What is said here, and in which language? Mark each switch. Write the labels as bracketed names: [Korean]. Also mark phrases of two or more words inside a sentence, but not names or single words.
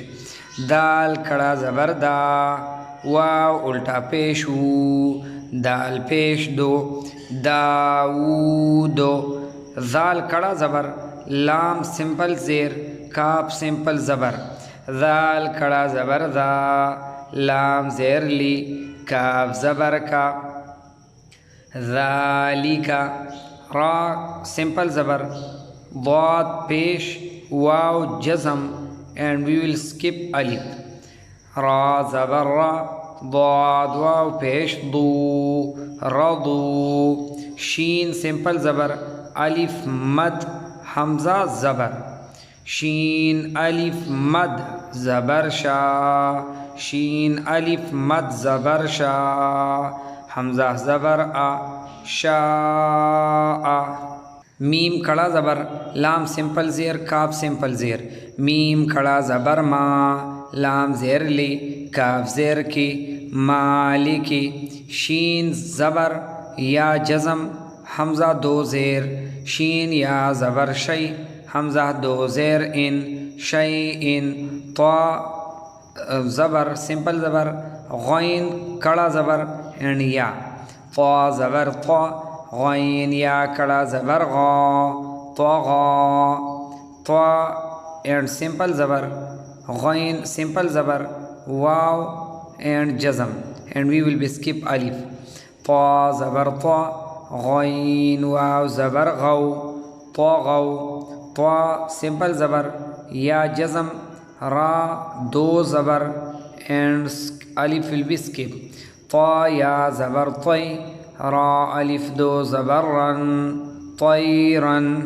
[English] Dal Kada Zabar Da, Waw Ulta Pesh U, Dal Pesh Do, Dawood. Zal Kada Zabar, Lam simple Zir, Kaf simple Zabar. Zal Kada Zabar Da, Lam Zer Li, Kaf Zabar Ka, Zalika. Ra simple Zabar, Dad Pesh, Waw Jazam, and we will skip Alif. Ra Zabar Ra, Dad Waw Pesh Du, Radu. Sheen simple Zabar, Alif Mad, Hamza Zabar. Sheen Alif Mad Zabar Sha, Sheen Alif Mad Zabar Sha, Hamza Zabar A, Sha. Mim Kada Zabar, Lam simple Zir, Kaf simple Zir. Mim Kada Zabar Ma, Lam Zir Li, Kaf Zir Ki, Maliki. Sheen Zabar, Ya Jazam, Hamza Do Zir. Sheen Ya Zabar Shay, Hamza Do Zir In, Shay In. Ta Zabar, simple Zabar, Ghain Kada Zabar and Ya. Ta Zabar Ta, Ghain Ya Kada Zabar Gha, Ta Gha. Ta and simple Zabar, Ghain simple Zabar, Waw and Jazam, and we will be skip Alif. Ta Zabar Ta, Ghain Waw Zabar Ghaw, Ta Ghaw. Ta simple Zabar, Ya Jazam, Ra Do Zabar, and Alif will be skip. Ta Ya Zabar Tai, [Urdu] را الف دو زبر رن تیرن.